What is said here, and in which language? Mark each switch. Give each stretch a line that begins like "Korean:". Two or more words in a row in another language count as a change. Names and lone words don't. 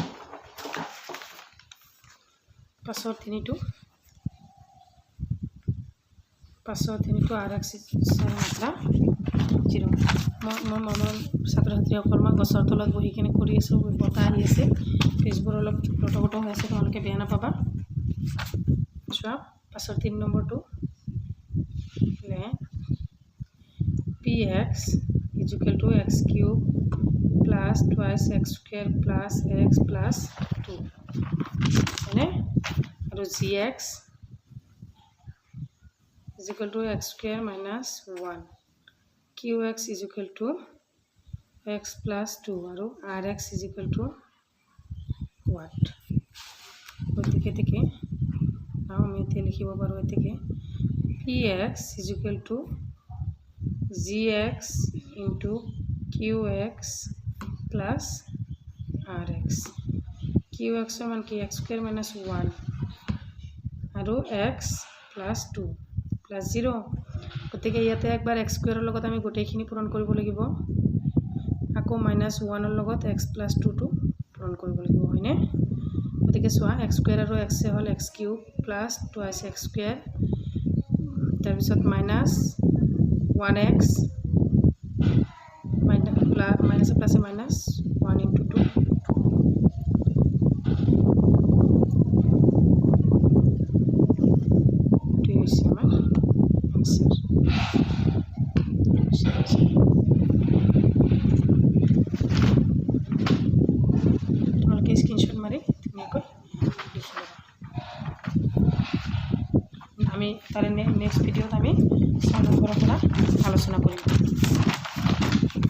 Assamese: পাছৰ 3টো rx ৰ মাত্ৰা 0 মই ছাত্ৰ-ছাত্ৰীসকল মই গছৰ তলত বহি কিনে কৰি আছো বতাহ আহি আছে ফেচবুক অলপ লটপট হৈ আছে তোমালোকে বেয়া নাপাবা চোৱা পাছৰ 3 নম্বৰটো লে
English: px is equal to x cube plus twice x square plus x plus 2
Assamese: হয়নে আৰু
English: gx is equal to x square minus 1 qx is equal to x plus 2 আৰু rx is equal to what
Assamese: গতিকে থেকে আমি এতে লিখিব পাৰো এতেকে
English: px is equal to gx into qx plus rx qx
Assamese: ৰ মান কি
English: x square minus 1 আৰু x
Assamese: plus 2 plus 0 গতিকে ইয়াতে একবাৰ
English: x square
Assamese: ৰ লগত আমি গোটেইখিনি পূৰণ কৰিব লাগিব আকৌ
English: minus 1
Assamese: ৰ লগত
English: x plus 2
Assamese: টো পূৰণ কৰিব লাগিব হয়নে গতিকে চোৱা
English: x square
Assamese: আৰু x হ'ল
English: x cube plus twice x square
Assamese: তাৰপিছত
English: minus 1x minus plus minus 1 into 2 is my answer
Assamese: তোমালোকে স্ক্রিনশট মারি ধুনীয়াকৈ লিখি ল'বা আমি তাৰে
English: next video
Assamese: আমি 6 নম্বৰৰ পৰা আলোচনা কৰিম